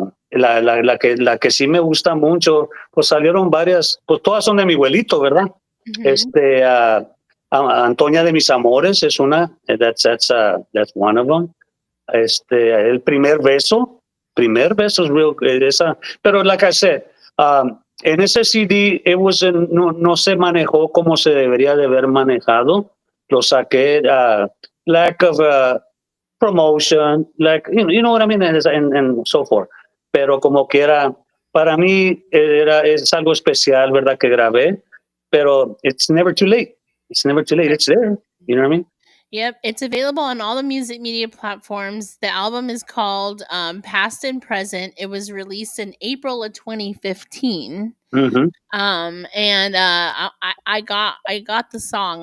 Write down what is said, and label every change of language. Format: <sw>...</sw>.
<es>La que sí me gusta mucho, pues salieron varias, pues todas son de mi abuelito, ¿verdad? Mm-hmm. Antonia de mis amores es una,</es> <en>that's one of them.</en> <es>El primer beso</es> <en>is real,</en> <es>esa, pero</es> <en>like I said,</en> <es>en ese CD no se manejó como se debería de haber manejado. Lo saqué,</es> <en>lack of promotion, like, you know what I mean, and so forth.</en> <es>Pero como quiera, para mí es algo especial, ¿verdad? Que grabé, pero</es> <en>it's never too late. It's there. You know what I mean? Yep, it's available on all the music media platforms. The album is called Past and Present. It was released in April of 2015. Mm-hmm. And I got the song.</en>